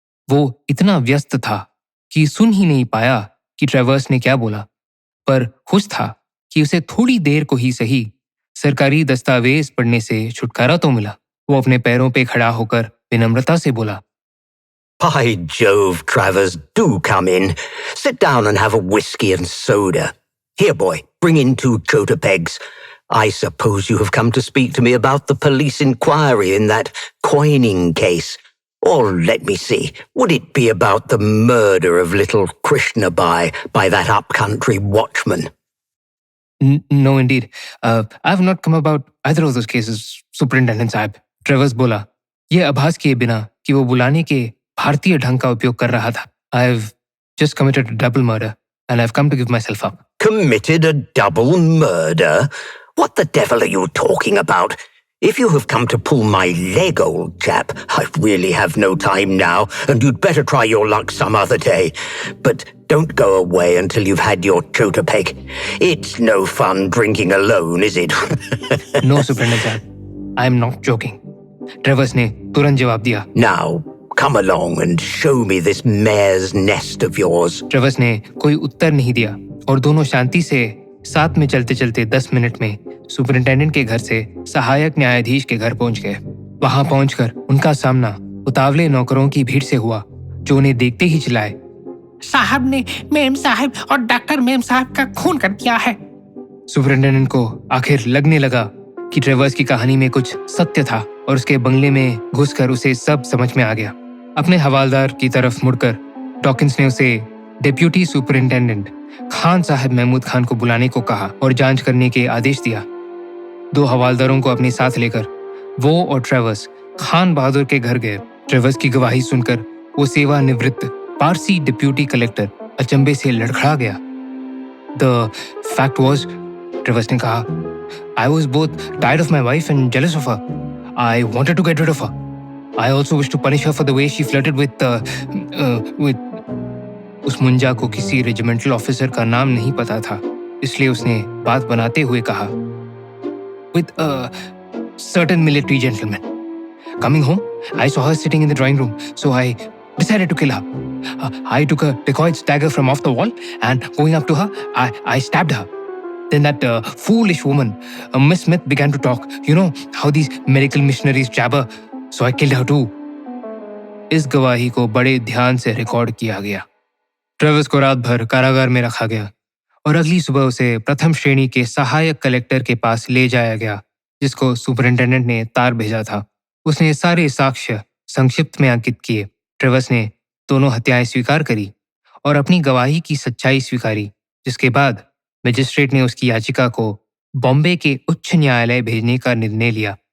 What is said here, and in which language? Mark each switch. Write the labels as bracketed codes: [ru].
[hi] वो इतना व्यस्त था कि सुन ही नहीं पाया कि ट्रेवर्स ने क्या बोला, पर खुश था कि उसे थोड़ी देर को ही सही सरकारी दस्तावेज पढ़ने से छुटकारा तो मिला। वो अपने पैरों पे खड़ा होकर विनम्रता से बोला, [en] By Jove, Travers, do come in. Sit down and have a whiskey and soda. Here, boy, bring in 2 chota pegs. I suppose you have come to speak to me about the police inquiry in that coining case. Or let me see, would it be about the murder of little Krishna by that upcountry watchman? No, indeed. I have not come about either of those cases, Superintendent sahib. [hi] ट्रेवर्स बोला, ये आभास किए बिना कि वो बुलाने के भारतीय ढंग का उपयोग कर रहा था। [en] I have just committed a double murder and I've come to give myself up. Committed a double murder? What the devil are you talking about? If you have come to pull my leg, old chap, I really have no time now, and you'd better try your luck some other day. But don't go away until you've had your chota peg. It's no fun drinking alone, is it? No, Superintendent sahib, I am not joking. [hi] ट्रेवर्स ने तुरंत जवाब दिया। [en] Now, come along and show me this mare's nest of yours. [hi] ट्रेवर्स ने कोई उत्तर नहीं दिया और दोनों शांति से साथ में चलते चलते 10 मिनट में सुपरिंटेंडेंट के घर से सहायक न्यायाधीश के घर पहुंच गए। वहां पहुंचकर उनका सामना उतावले नौकरों की भीड़ से हुआ, जो उन्हें देखते ही चिल्लाए, साहब ने मेम साहब और डॉक्टर मेम साहब का खून कर दिया है। सुपरिंटेंडेंट को आखिर लगने लगा कि ट्रेवर्स की कहानी में कुछ सत्य था और उसके बंगले में घुसकर उसे सब समझ में आ गया। अपने हवालदार की तरफ मुड़कर डॉकिंस ने उसे डिप्यूटी सुपरिंटेंडेंट खान साहब महमूद खान को बुलाने को कहा और जांच करने के आदेश दिया। 2 हवालदारों को अपने साथ लेकर वो और ट्रेवर्स खान बहादुर के घर गए। ट्रेवर्स की गवाही सुनकर वो सेवानिवृत्त पारसी डिप्यूटी कलेक्टर अचंभे से लड़खड़ा गया। [en] the fact was, [hi] ट्रेवर्स ने कहा, [en] I was both tired of my wife and jealous of her. I wanted to get rid of her. I also wished to punish her for the way she flirted with [hi] उस मुंजा को किसी regimental officer का नाम नहीं पता था, इसलिए उसने बात बनाते हुए कहा, [en] With a certain military gentleman. Coming home, I saw her sitting in the drawing room, so I decided to kill her. I took a dacoit's dagger from off the wall and going up to her, I stabbed her. Then that foolish woman, Miss Smith, began to talk. You know how these medical missionaries jabber, so I killed her too. [hi] इस गवाही को बड़े ध्यान से record किया गया। Travis को रात भर कारागार में रखा गया और अगली सुबह उसे प्रथम श्रेणी के सहायक कलेक्टर के पास ले जाया गया, जिसको सुपरिंटेंडेंट ने तार भेजा था। उसने सारे साक्ष्य संक्षिप्त में अंकित किए। ट्रेविस ने दोनों हत्याएं स्वीकार करी और अपनी गवाही की सच्चाई स्वीकारी, जिसके बाद मजिस्ट्रेट ने उसकी याचिका को बॉम्बे के उच्च न्यायालय भेजने का निर्णय लिया।